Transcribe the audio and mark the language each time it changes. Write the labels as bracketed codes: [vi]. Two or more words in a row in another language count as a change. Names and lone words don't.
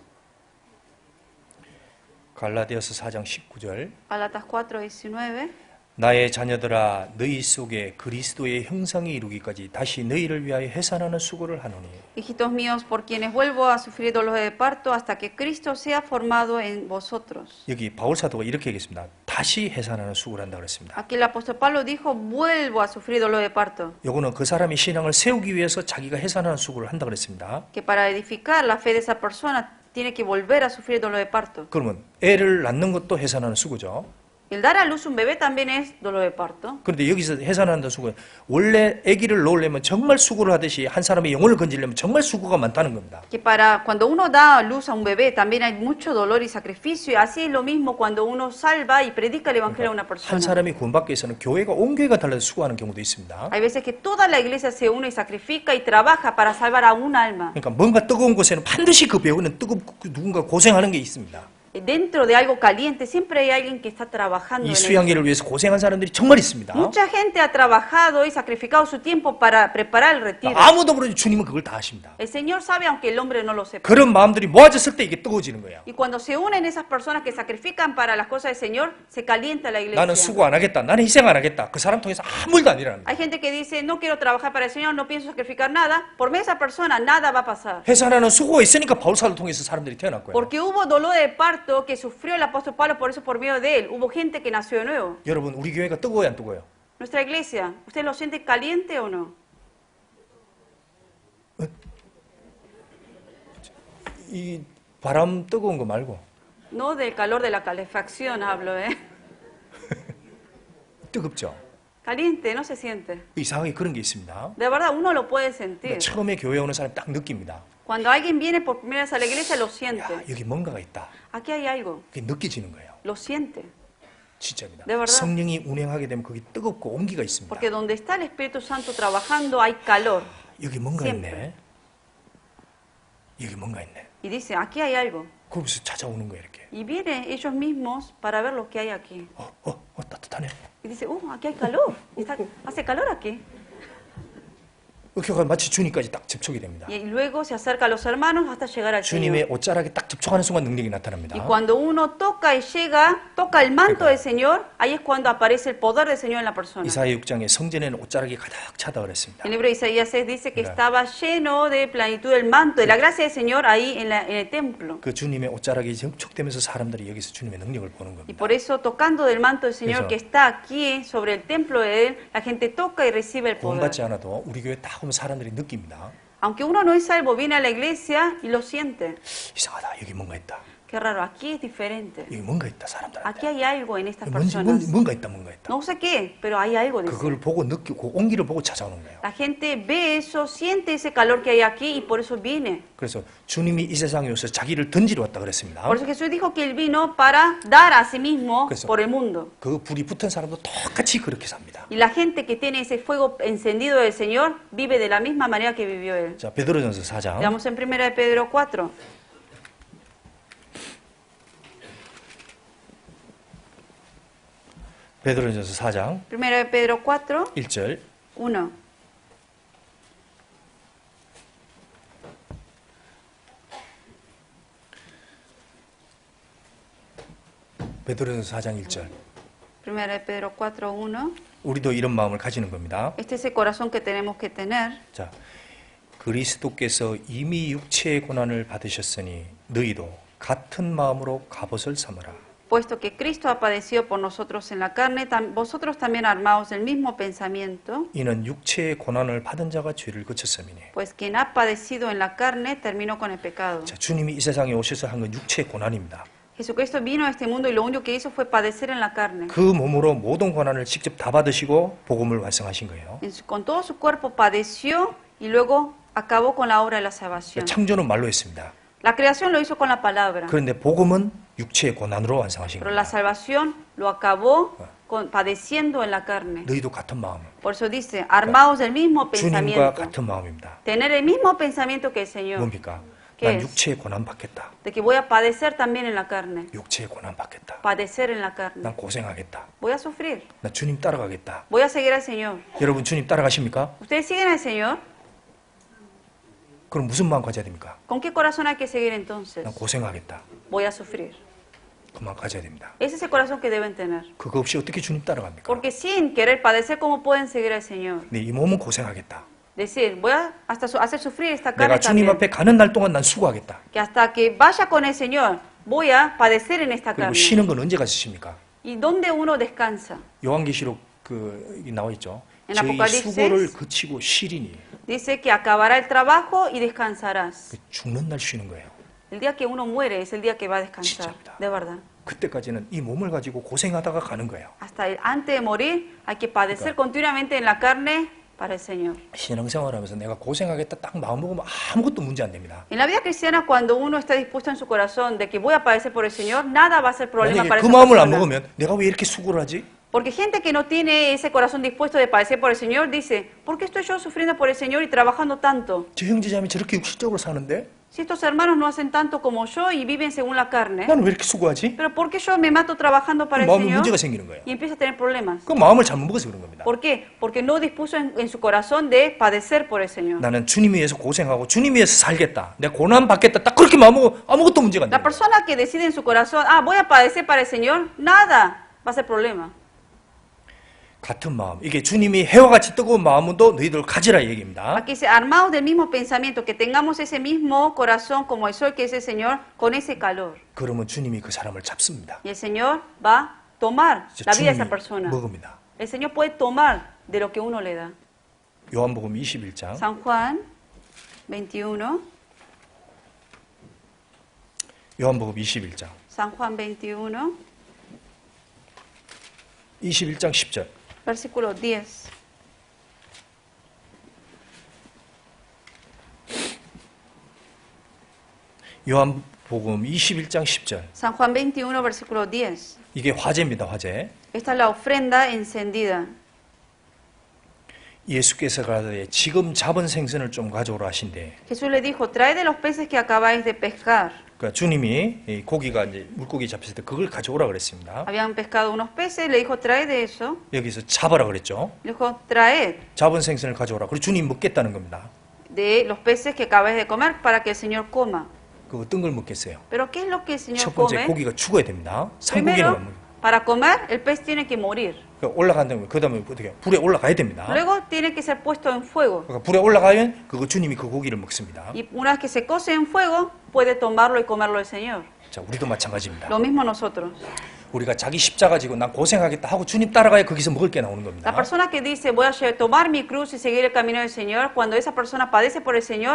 [ko] 갈라디아서 4장 19절. [es] Gálatas 4:19. [ko] 나의 자녀들아 너희 속에 그리스도의 형상이 이루기까지 다시 너희를 위하여 해산하는 수고를 하노니 [es] Hijitos míos, por quienes vuelvo a sufrir dolores de parto hasta que Cristo sea formado en vosotros. [ko] 여기 바울 사도가 이렇게 얘기했습니다. 다시 해산하는 수고를 한다고 그랬습니다. [es] Aquí el apóstol Pablo dijo, vuelvo a sufrir dolor de parto. [ko] 요거는 그 사람의 신앙을 세우기 위해서 자기가 해산하는 수고를 한다고 그랬습니다. [es] Que para edificar la fe de esa persona tiene que volver a sufrir dolor de parto. [ko] 그러면 애를 낳는 것도 해산하는 수고죠. [es] El dar a luz un bebé también es dolor de parto. [ko] 그런데 여기서 해산한다는 수고는 원래 아기를 놓으려면 정말 수고를 하듯이 한 사람의 영혼을 건지려면 정말 수고가 많다는 겁니다. [es] Que para cuando uno da luz a un bebé también hay mucho dolor y sacrificio. Y así es lo mismo cuando uno salva y predica el evangelio a una [ko] 한 [es] persona. [ko] 사람이 구원받기 위해서는 교회가 온 교회가 달라서 수고하는 경우도 있습니다. [es] Hay veces que toda la iglesia se une y sacrifica y trabaja para salvar a un alma. [ko] 그러니까 뭔가 뜨거운 곳에는 반드시 그 배우는 뜨겁고 누군가 고생하는 게 있습니다. [es] Dentro de algo caliente siempre hay alguien que está trabajando [ko] 이 [es] en eso. [ko] 수양회를 위해서 고생한 사람들이 정말 있습니다. [es] Mucha gente ha trabajado y sacrificado su tiempo para preparar el retiro. [ko] 아무도 모르지 주님은 그걸 다 하십니다. [es] El Señor sabe aunque el hombre no lo sepa. [ko] 그런 마음들이 모아졌을 때 이게 뜨거워지는 거예요. [es] Y cuando se unen esas personas que sacrifican para las cosas del Señor, se calienta la [ko] 나는 [es] iglesia. [ko] 수고 안 하겠다. 나는 희생 안 하겠다. 그 사람 통해서 아무 일도 안 일어납니다. [es] Hay gente que dice, no quiero trabajar para el Señor, no pienso sacrificar nada. Por medio de esa persona, nada va a pasar. [ko] 해산하는 수고가 있으니까 바울사를 통해서 사람들이 태어났고요. [es] Porque hubo dolor de parto que sufrió el apóstol Pablo, por eso por medio de él. Hubo gente que nació de nuevo. [ko] 여러분 우리 교회가 뜨거워요 안 뜨거워요? [es] Nuestra iglesia, ¿usted lo siente caliente o no? [ko] 이 바람 뜨거운 거 말고 [es] No del calor de la calefacción hablo, ¿eh? [ko] 뜨겁죠? [es] Caliente, no se siente. [ko] 이상하게 그런 게 있습니다. [es] De verdad, uno lo puede sentir. [ko] 처음에 교회 오는 사람이 딱 느낍니다. [es] Cuando alguien viene por primera vez a la iglesia, lo [ko] 야, [es] siente. [ko] 여기 뭔가가 있다. [es] Aquí hay algo. [ko] 그게 느껴지는 거예요. [es] Lo siente. [ko] 진짜입니다. [es] De verdad. [ko] 성령이 운행하게 되면 거기 뜨겁고 온기가 있습니다. [es] Porque donde está el Espíritu Santo trabajando, hay calor. [ko] 여기 뭔가 [es] siempre. [ko] 있네. 여기 뭔가 있네. [es] Y dice, aquí hay algo. [ko] 거기서 찾아오는 거예요 이렇게. [es] Y vienen ellos mismos para ver lo que hay aquí. [ko] 따뜻하네. [es] Y dice, aquí hay calor. Hace calor aquí. [ko] 그가 마치 주님까지 딱 접촉이 됩니다. [es] Y luego se acerca a los hermanos hasta llegar al [ko] 주님의 [es] Señor. [ko] 옷자락에 딱 접촉하는 순간 능력이 나타납니다. [es] Y cuando uno toca y llega, toca el manto del Señor, ahí es cuando aparece el poder del Señor en la persona. [ko] 이사야 6장에 성전에는 옷자락이 가득 차다 그랬습니다. [es] El libro de Isaías 6 dice que Claro. estaba lleno de plenitud del manto, de la gracia del Señor ahí en el templo. [ko] 그 주님의 옷자락이 접촉되면서 사람들이 여기서 주님의 능력을 보는 [es] Y [ko] 겁니다. [es] por eso, tocando del manto del Señor Eso. que está aquí sobre el templo de Él, la gente toca y recibe el poder. [ko] 구원받지 않아도 우리 교회 딱 오면 사람들이 느낍니다. [es] Aunque uno no es salvo, viene a la iglesia y lo siente. [ko] 이상하다. 여기 뭔가 있다. [es] Qué raro, aquí es diferente. [ko] 여기 뭔가 있다 사람들한테. [es] Aquí hay algo en estas [ko] 뭔지 [es] personas. [ko] 뭔가 있다 뭔가 있다. [es] No sé qué, pero hay algo. Dice. [ko] 그걸 보고 느끼고 온기를 보고 찾아오는 거예요. [es] La gente ve eso, siente ese calor que hay aquí y por eso viene. [ko] 그래서 주님이 이 세상에 오셔서 자기를 던지러 왔다 그랬습니다. [es] Por eso Jesús dijo que Él vino para dar a sí mismo Eso. por el mundo. [ko] 그 불이 붙은 사람도 똑같이 그렇게 삽니다. [es] Y la gente que tiene ese fuego encendido del Señor vive de la misma manera que vivió Él. [ko] 자, 베드로전서 4장. [es] Veamos en 1 de Pedro 4. [ko] 베드로전서 4장 [es] 1 de Pedro 4, [ko] 1절. [es] 1. [ko] 베드로전서 4장 1절. [es] 1 de Pedro 4, 1. [ko] 우리도 이런 마음을 가지는 겁니다. [es] Este es el corazón que tenemos que tener. [ko] 자, 그리스도께서 이미 육체의 고난을 받으셨으니 너희도 같은 마음으로 갑옷을 삼으라. [es] Puesto que Cristo ha padecido por nosotros en la carne, vosotros también armaos del mismo pensamiento, [ko] 이는 육체의 고난을 받은 자가 죄를 그쳤음이니. [es] pues quien ha padecido en la carne terminó con el pecado. [ko] 자, 주님이 이 세상에 오셔서 한 건 육체의 고난입니다. [es] Jesucristo vino a este mundo y lo único que hizo fue padecer en la carne. [ko] 그 몸으로 모든 고난을 직접 다 받으시고 복음을 완성하신 거예요. [es] Con todo su cuerpo padeció y luego acabó con la obra de la salvación. [ko] 창조는 말로 했습니다. [es] La creación lo hizo con la palabra, [ko] 그런데 복음은 육체의 고난으로 완성하신 [es] pero la [ko] 겁니다. [es] salvación lo acabó padeciendo en la carne. [ko] 너희도 같은 마음, [es] Por eso dice, armaos del mismo [ko] 주님과 [es] pensamiento. [ko] 같은 마음입니다. [es] Tener el mismo pensamiento que el Señor, [ko] 뭡니까? [es] ¿Qué [ko] 난 [es] es? [ko] 육체의 고난 받겠다. [es] de que voy a padecer también en la carne. [ko] 육체의 고난 받겠다. [es] Padecer en la carne. [ko] 난 고생하겠다. [es] Voy a sufrir. [ko] 나 주님 따라가겠다. [es] Voy a seguir al Señor. [ko] 여러분 주님 따라가십니까? [es] ¿Ustedes siguen al Señor? [ko] 그럼 무슨 마음 가져야 됩니까? [es] ¿Con qué corazón hay que seguir entonces? [ko] 난 고생하겠다. [es] Voy a sufrir. [ko] 그만 가져야 됩니다. [es] Ese es el corazón que deben tener. [ko] 그거 없이 어떻게 주님 따라갑니까? [es] Porque sin querer padecer, ¿cómo pueden seguir al Señor? [ko] 네, 이 몸은 고생하겠다. [es] Decir, voy a hasta hacer sufrir esta [ko] 내가 [es] carne [ko] 주님 [es] también. [ko] 앞에 가는 날 동안 난 수고하겠다. [es] Que hasta que vaya con el Señor, voy a padecer en esta [ko] 그리고 [es] carne. [ko] 쉬는 건 언제 가시십니까? [es] ¿Y dónde uno descansa? [ko] 요한계시록 여기 나와 있죠. [es] En [ko] 저희 [es] Apocalipsis. [ko] 수고를 그치고 쉬리니 [es] Dice que acabará el trabajo y descansarás. [ko] 죽는 날 쉬는 거예요. [es] El día que uno muere es el día que va a descansar, [ko] 진짜입니다. [es] de verdad. [ko] 그때까지는 이 몸을 가지고 고생하다가 가는 거예요. [es] Antes de morir hay que padecer continuamente en la carne para el Señor. [ko] 신앙생활하면서 내가 고생하겠다 딱 마음먹으면 아무것도 문제 안 됩니다. [es] En la vida cristiana, cuando uno está dispuesto en su corazón de que voy a padecer por el Señor, nada va a ser problema [ko] 만약에 [es] para [ko] 그 [es] esa [ko] 마음을 안 [es] persona. [ko] 먹으면 내가 왜 이렇게 수고를 하지? [es] Porque gente que no tiene ese corazón dispuesto de padecer por el Señor dice, ¿por qué estoy yo sufriendo por el Señor y trabajando tanto? [ko] 저 형제자매 저렇게 육신적으로 사는데 [es] Si estos hermanos no hacen tanto como yo y viven según la carne, [ko] 나는 왜 이렇게 수고하지? [es] pero ¿por qué yo me mato trabajando para el [ko] 마음에 [es] Señor [ko] 문제가 생기는 거예요. [es] y empiezo a tener problemas? [ko] 그 마음을 잘못 먹어서 그런 겁니다. [es] ¿Por qué? Porque no dispuso en su corazón de padecer por el Señor. [ko] 나는 주님 위해서 고생하고 주님 위해서 살겠다. 내가 고난 받겠다. 딱 그렇게 마음먹으면 아무것도 문제가 안 [es] La [ko] 돼요. [es] persona que decide en su corazón, voy a padecer para el Señor, nada va a ser problema. [ko] 같은 마음. 이게 주님이 해와 같이 뜨거운 마음도 너희들 가지라 이 얘기입니다. [es] Aquí dice, armados del mismo pensamiento, que tengamos ese mismo corazón como el sol que es el Señor, con ese calor. [ko] 그러면 주님이 그 사람을 잡습니다. [es] Y el Señor va a tomar la vida de esa [ko] 주님이 [es] persona. [ko] 먹습니다. [es] El Señor puede tomar de lo que uno le da. [ko] 요한복음 21장 [es] San Juan 21, [ko] 요한복음 21장 [es] San Juan 21, [ko] 21장 10절 [es] versículo 10. [ko] 요한복음 21장 10절 [es] San Juan 21, versículo 10. [ko] 이게 화제입니다. 화제. [es] Esta es la ofrenda encendida. [ko] 예수께서 가라사대 지금 잡은 생선을 좀 가져오라 하신대. [es] Jesús le dijo, trae de los peces que acabáis de pescar. [ko] 그러니까 주님이 이 고기가 이제 물고기 잡혔을 때 그걸 가져오라 그랬습니다. [es] Habían pescado unos peces, le dijo, trae de eso. [ko] 여기서 잡아라 그랬죠. [es] Le dijo, traed [ko] 잡은 생선을 가져오라. 그리고 주님 먹겠다는 겁니다. [es] de los peces que acabáis de comer para que el Señor coma. [ko] 그 어떤 걸 먹겠어요? [es] Pero ¿qué es lo que el Señor [ko] 첫 번째 [es] come? [ko] 고기가 죽어야 됩니다. 삼고기는 [es] Primero, [ko] 안 먹어요. [es] para comer, el pez tiene que morir. [ko] 그러니까 올라간다면 그 다음에 어떻게 불에 올라가야 됩니다. [es] Luego tiene que ser puesto en fuego. [ko] 그러니까 불에 올라가면 그거 주님이 그 고기를 먹습니다. [es] Y una vez que se cose en fuego, puede tomarlo y comerlo el Señor. [ko] 자, 우리도 마찬가지입니다. [es] Lo mismo nosotros. [ko] 우리가 자기 십자가 지고 난 고생하겠다 하고 주님 따라가야 거기서 먹을 게 나오는 겁니다. [es] La persona que dice, voy a tomar mi cruz y seguir el camino del Señor, cuando esa persona padece por el Señor,